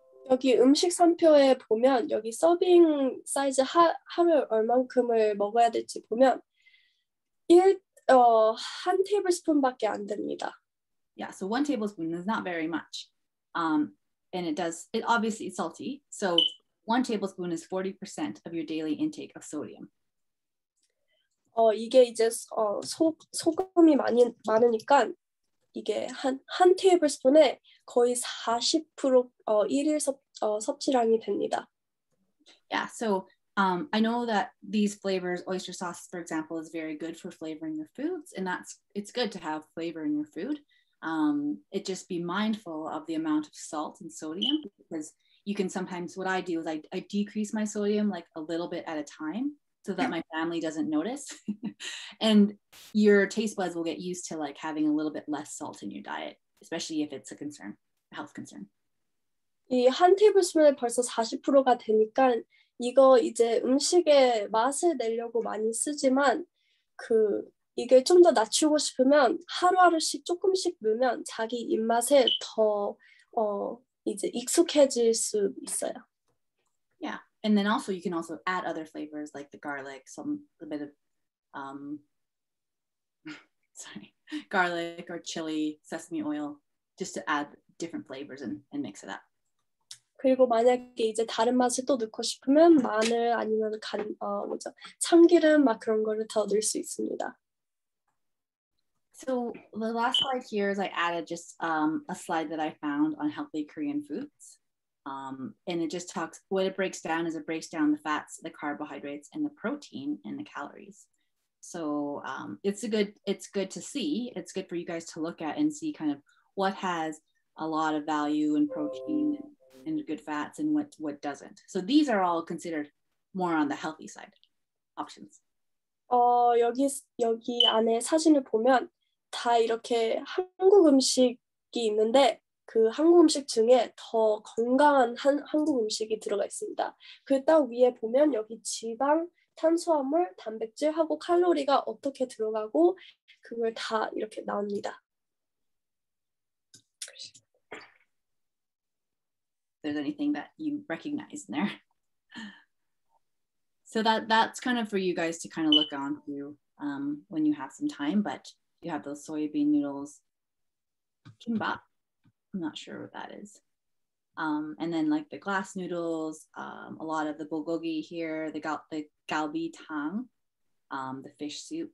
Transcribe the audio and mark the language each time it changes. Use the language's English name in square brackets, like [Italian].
[Korean] 여기 음식 상표에 보면 여기 서빙 사이즈 하루에 얼만큼을 먹어야 될지 보면 한 테이블스푼밖에 안 됩니다. [English] Yeah, so 1 tablespoon is not very much, and it obviously it's salty. So 1 tablespoon is 40% of your daily intake of sodium. [Korean] 이게 이제 소금이 많으니까 이게 한 테이블스푼에 거의 40% 일일 섭취량이 됩니다. [English] Yeah, so I know that these flavors, oyster sauce, for example, is very good for flavoring your foods, and it's good to have flavor in your food. It just be mindful of the amount of salt and sodium, because you can sometimes, what I do is I decrease my sodium like a little bit at a time so that my family doesn't notice. And your taste buds will get used to like having a little bit less salt in your diet, especially if it's a health concern. [Korean] 이 한 테이블스푼에 벌써 40%가 되니까 이거 이제 음식의 맛을 내려고 많이 쓰지만 이게 좀 더 낮추고 싶으면 하루하루씩 조금씩 넣으면 자기 입맛에 더 이제 익숙해질 수 있어요. [English] Yeah, and then also you can also add other flavors like the garlic, a bit of garlic or chili, sesame oil, just to add different flavors and mix it up. [Korean] 그리고 만약에 이제 다른 맛을 또 넣고 싶으면 마늘 아니면 참기름 막 그런 거를 더 넣을 수 있습니다. [English] So the last slide here is I added just a slide that I found on healthy Korean foods. And it just talks, what it breaks down is it breaks down the fats, the carbohydrates, and the protein and the calories. So it's good to see. It's good for you guys to look at and see kind of what has a lot of value in protein and good fats and what doesn't. So these are all considered more on the healthy side options. [Korean] 여기 안에 사진을 보면 다 이렇게 한국 음식이 있는데 그 한국 음식 중에 더 건강한 한국 음식이 들어가 있습니다. 그 딱 위에 보면 여기 지방, 탄수화물, 단백질하고 칼로리가 어떻게 들어가고 그걸 다 이렇게 나옵니다. [English] There's anything that you recognize in there. So that's kind of for you guys to kind of look on through when you have some time, but you have those soybean noodles, kimbap. I'm not sure what that is. And then like the glass noodles, a lot of the bulgogi here, the galbi tang, the fish soup.